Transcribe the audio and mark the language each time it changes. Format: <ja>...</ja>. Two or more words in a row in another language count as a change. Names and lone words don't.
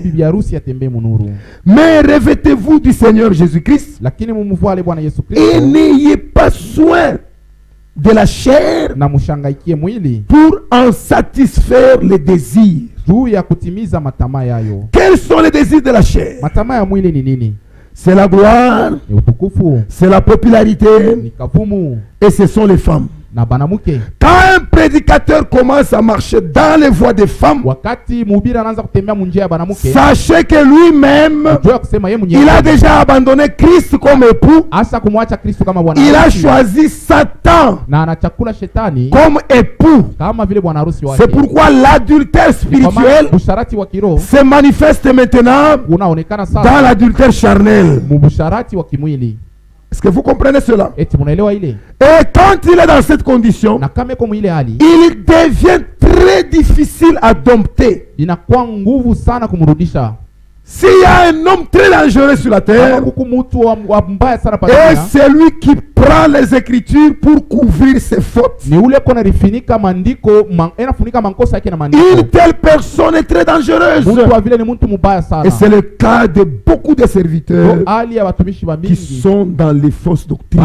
<fr>Mais revêtez-vous du Seigneur Jésus-Christ et n'ayez pas soin de la chair pour en satisfaire les désirs. Quels sont les désirs de la chair? C'est la gloire, c'est la popularité et ce sont les femmes.</fr> <sw>na banamuke.</sw> <fr>Quand un prédicateur commence à marcher dans les voies des femmes,</fr> <sw>wakati mhubiri anaanza kutembea munjia ya banamuke,</sw> <fr>sachez que lui-même, il a déjà abandonné Christ comme époux.</fr> <sw>Asa kumwacha Kristo kama bwana.</sw> <fr>Il a choisi Satan</fr> <sw>na anachakula shetani</sw> <fr>comme époux.</fr> <sw>kama vile bwana harusi wake.</sw> <fr>C'est pourquoi l'adultère spirituel</fr> <sw>busharati wa kiroho</sw> <fr>se manifeste maintenant</fr> <sw>unaonekana sasa</sw> <fr>dans l'adultère charnel.</fr> <sw>Mubusharati wa kimwili.</sw> <fr>Est-ce que vous comprenez cela?</fr> <sw>Eti munaelewa ile?</sw> <fr>Et quand il est dans cette condition,</fr> <sw>na kama kwa ile hali,</sw> <fr>il devient très difficile à dompter.</fr> <sw>Inakuwa nguvu sana kumrudisha.</sw> <fr>S'il y a un homme très dangereux sur la terre, et c'est lui qui prend les écritures pour couvrir ses fautes. Une telle personne est très dangereuse. Et c'est le cas de beaucoup de serviteurs qui sont dans les fausses doctrines.</fr>